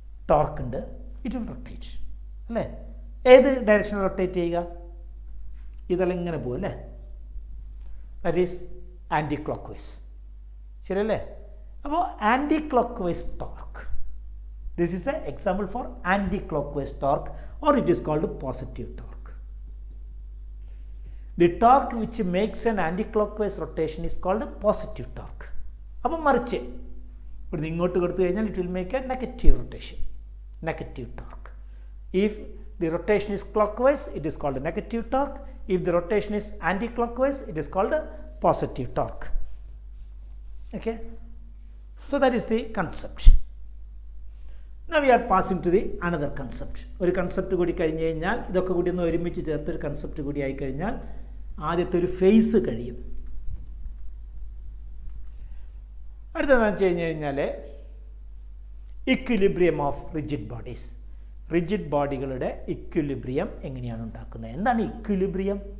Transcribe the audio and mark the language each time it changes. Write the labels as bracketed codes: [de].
[ml] Torque ഉണ്ട്, [en] it will rotate [ml] അല്ലേ? ഏത് ഡയറക്ഷനിൽ റൊട്ടേറ്റ് ചെയ്യുക? ഇതെല്ലാം ഇങ്ങനെ പോകും അല്ലേ? [en] That is anti clockwise ശരിയല്ലേ? [ml] അപ്പോൾ anti clock vice torque. [en] This is an example for anti-clockwise torque, or it is called positive torque. The torque which makes an anti-clockwise rotation is called positive torque. [ml] അപ്പോൾ മറിച്ച് ഇവിടുന്ന് ഇങ്ങോട്ട് കൊടുത്തു കഴിഞ്ഞാൽ [en] it will make a negative rotation, negative torque. If the rotation is clockwise, it is called a negative torque. If the rotation is anti-clockwise, it is called a positive torque. Okay, so that is the concept. Now we are passing to the another concept. [ml] ഒരു concept കൂടി കഴിഞ്ഞ് കഴിഞ്ഞാൽ, ഇതൊക്കെ കൂടി ഒന്ന് ഒരുമിച്ച് ചേർത്തൊരു concept കൂടി ആയി കഴിഞ്ഞാൽ ആദ്യത്തെ ഒരു ഫേസ് കഴിയും. അടുത്തതെന്ന് വെച്ച് കഴിഞ്ഞാൽ equilibrium of rigid bodies. Rigid ബോഡികളുടെ equilibrium എങ്ങനെയാണ് ഉണ്ടാക്കുന്നത്? എന്താണ് ഇക്വിലിബ്രിയം?